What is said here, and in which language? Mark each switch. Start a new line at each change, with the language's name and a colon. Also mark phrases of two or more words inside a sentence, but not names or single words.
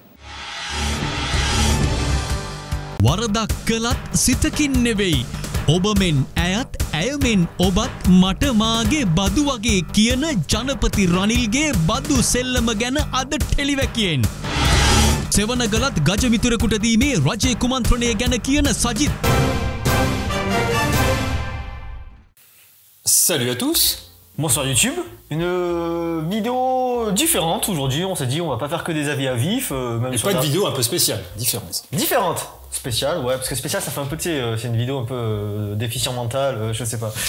Sinhala: වරදක් කළත් සිතකින් නෙවෙයි ඔබ මෙන් ඇයත් ඇය මෙන් ඔබත් මට මාගේ බදු වගේ කියන ජනපති රනිල්ගේ බදු සෙල්ලම ගැන අද ටෙලිවැකියෙන් සෙවන ගලත් ගජ මිතුරෙකුට දීමේ රජයේ කුමන්ත්‍රණය ගැන කියන සජිත්.
French: Salut à tous, bonsoir YouTube. Une vidéo différente aujourd'hui. On s'est dit on va pas faire que des avis à vif. Même pas de vidéo un peu spéciale, différente. Différente, spéciale, ouais, parce que spéciale ça fait un peu, tu sais, c'est une vidéo un peu déficient mental, je sais pas.